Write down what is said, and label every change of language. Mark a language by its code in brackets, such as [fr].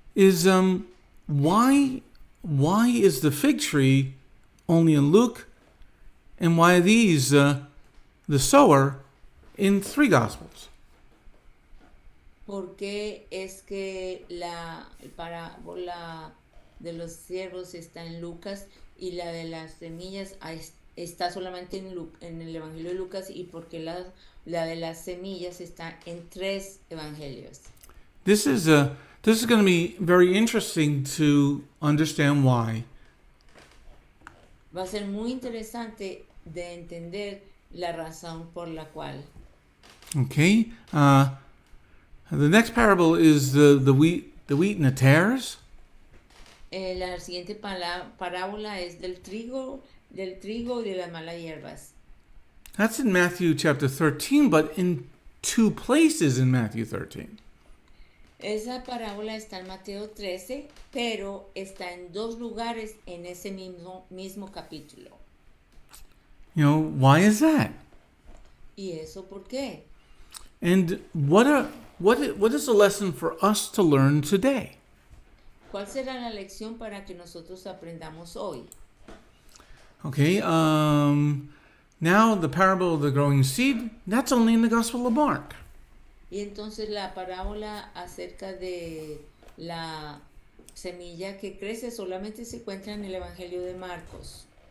[en] is why is the fig tree only in Luke, and why are these the sower in 3 Gospels? [es] porque es que la parábola de los siervos está en Lucas y la de las semillas está solamente en el Evangelio de Lucas, y porque la de las semillas está en 3 evangelios. [en] This is going to be very interesting to understand why. [es] Va a ser muy interesante de entender la razón por la cual. [en] Okay. The next parable is the wheat and the tares. [es] La siguiente parábola es del trigo y de las malas hierbas. [en] That's in Matthew chapter 13, but in 2 places in Matthew 13. [es] Esa parábola está en Mateo 13, pero está en 2 lugares en ese mismo capítulo. [en] Why is that? [es] ¿Y eso por qué? [en] And what is the lesson for us to learn today? [es] ¿Cuál será la lección para que nosotros aprendamos hoy? [en] Okay, now the parable of the growing seed, that's only in the Gospel of Mark. [es] Y entonces la parábola acerca de la semilla que crece solamente se encuentra en el Evangelio de Marcos.